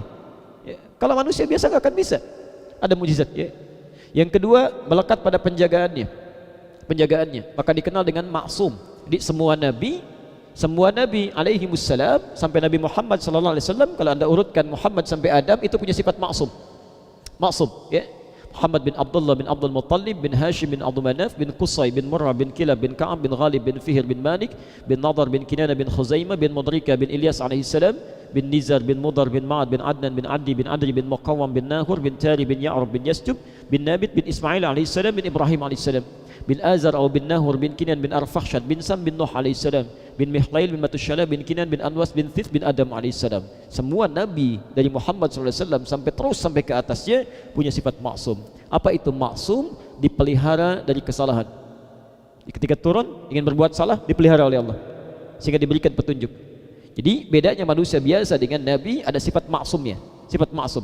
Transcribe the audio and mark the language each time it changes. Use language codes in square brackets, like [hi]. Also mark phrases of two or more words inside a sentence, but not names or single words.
[id] Ya, kalau manusia biasa enggak akan bisa. Ada mukjizat. Ya. Yang kedua, melekat pada penjagaannya. Maka dikenal dengan maksum. Di semua nabi [ar] alaihi wassalam [id] sampai Nabi Muhammad [ar] sallallahu alaihi wasallam, [id] kalau Anda urutkan Muhammad sampai Adam, itu punya sifat maksum, ya. Muhammad bin Abdullah bin Abdul Muttalib bin Hashim bin Abdul Manaf bin Qusay bin Murrah bin Kilab bin Ka'ab bin Ghalib bin Fihr bin Malik bin Nadar bin Kinana bin Khuzaimah bin Mudrika bin Ilyas [ar] alaihi salam [id] bin Nizar bin Mudar bin Ma'ad bin Adnan bin Adi bin Adri bin Muqawwam bin Nahur bin Tari bin Ya'rub bin Yasjub bin Nabit bin Ismail [ar] alaihi salam [id] bin Ibrahim [ar] alaihi salam [id] bin Azar atau bin Nahur bin Kinan bin Arfakhshad bin Sam bin Nuh [ar] alaihi salam [id] bin Mihlail bin Matushala bin Kinan bin Anwas bin Thith bin Adam [ar] alaihi salam. [id] Semua nabi dari Muhammad [ar] sallallahu alaihi wasallam [id] sampai ke atasnya punya sifat maksum. Apa itu maksum? Dipelihara dari kesalahan. Ketika turun ingin berbuat salah, dipelihara oleh Allah sehingga diberikan petunjuk. Jadi bedanya manusia biasa dengan nabi, ada sifat maksumnya, sifat maksum.